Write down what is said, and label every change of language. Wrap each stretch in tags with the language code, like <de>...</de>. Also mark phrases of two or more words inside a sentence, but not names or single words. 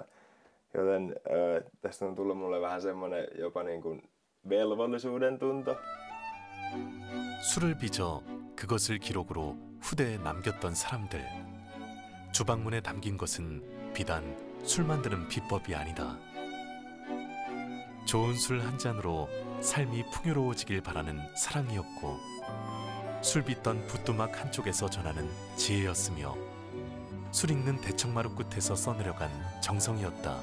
<fi>Joten tästä on tullut mulle vähän semmoinen jopa niin kuin velvollisuuden tunto.</fi> <ko>술을 빚어 그것을 기록으로 후대에 남겼던 사람들. 주방문에 담긴 것은 비단 술 만드는 비법이 아니다. 좋은 술 한 잔으로 삶이 풍요로워지길 바라는 사랑이었고 술 빚던 붓두막 한쪽에서 전하는 지혜였으며 술 익는 대청마루 끝에서 써내려간 정성이었다.</ko>